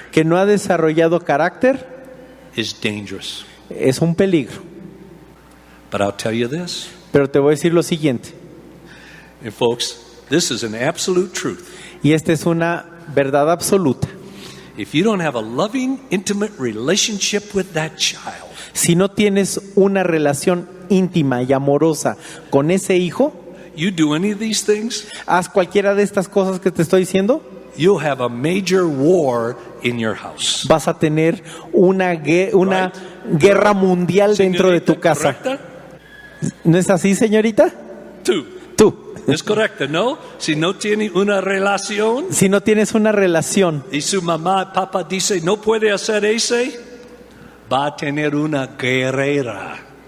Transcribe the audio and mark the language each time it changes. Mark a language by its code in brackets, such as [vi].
[es] que no ha desarrollado carácter [en] is dangerous. [es] es un peligro. [en] But I'll tell you this, [es] Pero te voy a decir lo siguiente, [en] and folks, this is an absolute truth. [es] y esta es una verdad absoluta. [en] If you don't have a loving, intimate relationship with that child, [es] Si no tienes una relación íntima y amorosa con ese hijo, [en] you do any of these things, [es] haz cualquiera de estas cosas que te estoy diciendo, [en] you'll have a major war in your house. [es] vas a tener una guerra mundial dentro de tu Señorita, casa. ¿correcta? ¿No es así, señorita? Tú. Tú. Es correcto, ¿no? Si no tiene una relación Si no tienes una relación y su mamá, papá dice, no puede hacer ese, va a tener una guerrera.